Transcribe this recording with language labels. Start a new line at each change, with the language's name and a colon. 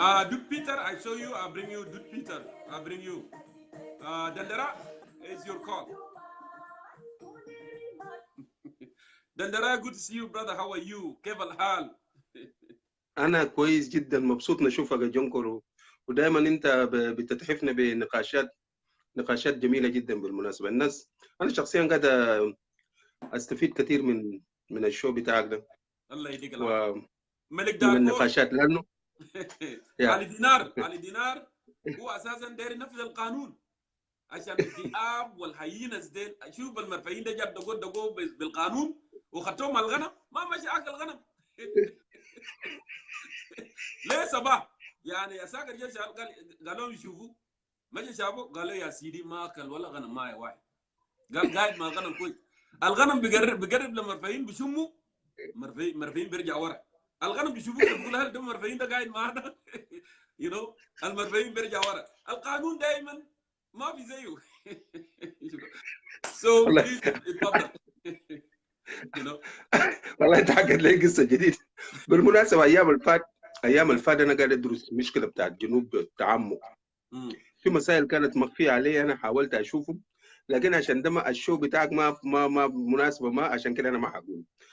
English: Dude Peter, I show you, I bring you Dude Peter, I bring you. Dandara, it's your call. Dandara, good to see you, brother. How are you?
Arabic: كيف الحال؟ أنا كويس جدا، مبسوط نشوفك يا جونكور، ودائما أنت بتتحفنا بنقاشات جميلة جدا. بالمناسبة الناس، أنا شخصيا قاعد أستفيد كثير من الشو بتاعك ده. الله يديك العافية. ملك من النقاشات لأنه علي دينار هو أساسا داير ينفذ القانون عشان الذئاب والحيينة ديل. شوف المرفعين ده جاب دقو بالقانون وخدتهم على الغنم، ما ماشي أكل الغنم. ليه صباح يعني أساكر جيش قالوا يشوفوا ماشي شافوا قالوا يا سيدي ما أكل ولا غنم ماي واحد. قال قاعد مع الغنم كويس. الغنم بقرب للمرفعين بيشموا مرفعين بيرجع ورا. الغنم بيشوفوك بيقول هل ده المرفعين ده قاعد معانا؟ المرفعين بيرجع ورا. القانون دائما ما في زيه.
English: So please
Arabic: اتفضل. والله انت حكيت لي قصه جديده. بالمناسبه ايام الفات انا قاعد ادرس مشكله بتاعت جنوب بالتعمق. في مسائل كانت مخفيه علي، انا حاولت اشوفهم، لكن عشان ده الشو بتاعك ما مناسبه، ما عشان كده انا ما حقول.